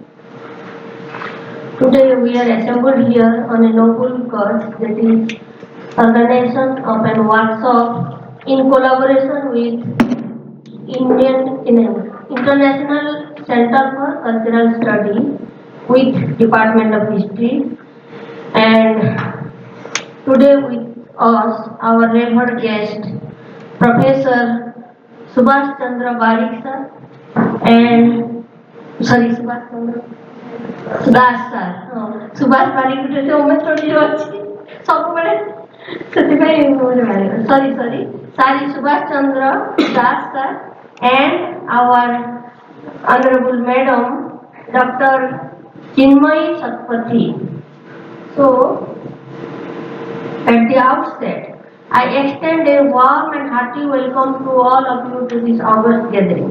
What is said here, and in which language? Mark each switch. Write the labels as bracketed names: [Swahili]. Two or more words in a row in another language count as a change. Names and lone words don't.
[English] Today we are assembled here on a noble cause, that is organization of a workshop in collaboration with International Center for Cultural Study with Department of History, and today with us our revered guest Professor Subhash Chandra Barik sir and [Odia] sorry, Subhash Chandra ଦାସ ସାର୍ ହଁ ସୁଭାଷ ବାରିକଟେ ସେ ଉମେଶ ଷ୍ଟଡିରେ ଅଛି ସବୁବେଳେ ସେଥିପାଇଁ ମୋର [English] sorry sorry [Odia] ସୁଭାଷ ଚନ୍ଦ୍ର ଦାସ ସାର୍ [English] and our honorable madam Dr. Chinmayi Satpathy. So at the outset I extend a warm and hearty welcome to all of you to this August gathering.